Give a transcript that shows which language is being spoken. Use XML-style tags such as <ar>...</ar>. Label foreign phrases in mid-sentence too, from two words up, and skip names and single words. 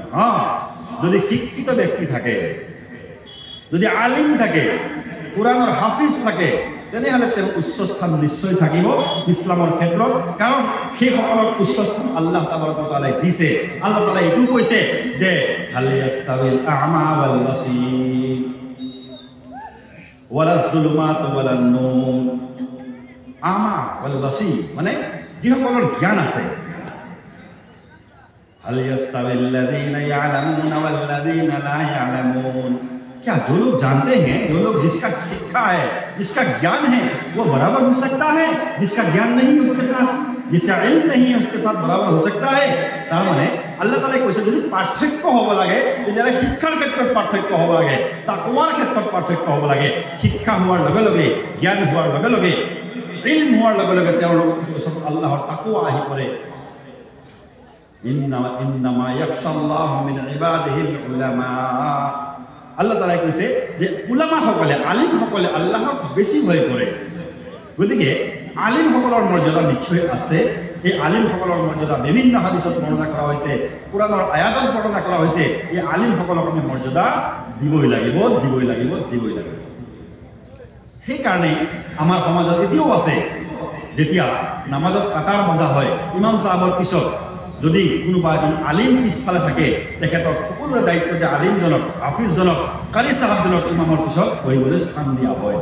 <as>যদি শিক্ষিত ব্যক্তি থাকে, যদি আলিম থাকে, কোরআনৰ হাফিজ থাকে, তেনেহ'লে তেওঁ উচ্চ স্থান নিশ্চয় থাকিব ইছলামৰ ক্ষেত্ৰত। কাৰণ সেইসকলক উচ্চ স্থান আল্লাহ তাবাৰকাতালাই দিছে। আল্লাহ তাআলাই এইটো কৈছে যে</as> <ar>هل يستوي الأعمى والبصير ولا الظلمات ولا النور. الأعمى والبصير</ar> <as>মানে যিসকলৰ জ্ঞান আছে।</as> <ar>هل يستوي الذين يعلمون والذين لا يعلمون.</ar> <hi>क्या जो लोग जानते हैं, जो लोग जिसका शिक्षा है, जिसका ज्ञान है, वो बराबर हो सकता है जिसका ज्ञान नहीं है उसके साथ, जिसका इल्म नहीं है उसके साथ बराबर हो सकता है।</hi> <as>তাৰ মানে আল্লাহ তাআলাই কৈছে যদি পাৰ্থক্য হ'ব লাগে তেতিয়াহ'লে শিক্ষাৰ ক্ষেত্ৰত পাৰ্থক্য হ'ব লাগে, তাকৱাৰ ক্ষেত্ৰত পাৰ্থক্য হ'ব লাগে। শিক্ষা হোৱাৰ লগে লগে, জ্ঞান হোৱাৰ লগে লগে, ইলম হোৱাৰ লগে লগে তেওঁৰ ওচৰত আল্লাহৰ তাকৱা আহি পৰে।</as> <ar>إنما يخشى الله من عباده العلماء.</ar> <as>আল্লাহ তাআলাই কৈছে যে উলামাসকলে, আলিমসকলে আল্লাহক বেছি ভয় কৰে। গতিকে আলিমসকলৰ মৰ্যাদা নিশ্চয় আছে। এই আলিমসকলৰ মৰ্যাদা বিভিন্ন হাদিছত বৰ্ণনা কৰা হৈছে, কোৰআনৰ আয়াতত বৰ্ণনা কৰা হৈছে। এই আলিমসকলক আমি মৰ্যাদা দিবই লাগিব। সেইকাৰণে আমাৰ সমাজত এতিয়াও আছে, যেতিয়া নামাজত কাটাৰ বন্ধা হয়, ইমাম চাহাবৰ পিছত যদি কোনোবা এজন আলিম পিছফালে থাকে, তেখেতৰ সকলোৰে দায়িত্ব যে আলিমজনক, হাফিজজনক, কাৰি চাহাবজনক ইমামৰ পিছত বহিবলৈ স্থান দিয়া হয়।</as>